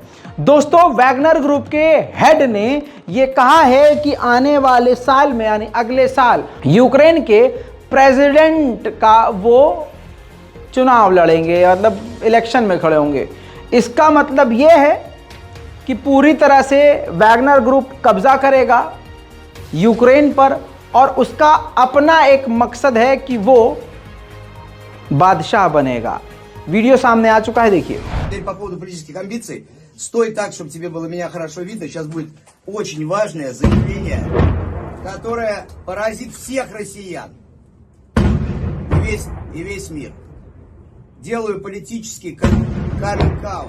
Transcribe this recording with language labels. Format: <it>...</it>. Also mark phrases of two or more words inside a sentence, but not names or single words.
<hi>दोस्तों, वैगनर ग्रुप के हेड ने यह कहा है कि आने वाले साल में, यानी अगले साल, यूक्रेन के प्रेसिडेंट का वो चुनाव लड़ेंगे, मतलब इलेक्शन में खड़े होंगे। इसका मतलब यह है कि पूरी तरह से वैगनर ग्रुप कब्जा करेगा यूक्रेन पर, और उसका अपना एक मकसद है कि वो बादशाह बनेगा। वीडियो सामने आ चुका है, देखिए।</hi> <ru>По поводу политических амбиций, стой так, чтобы тебе было меня хорошо видно. Сейчас будет очень важное заявление, которое поразит всех россиян и весь мир. Делаю политический каминг-аут.</ru>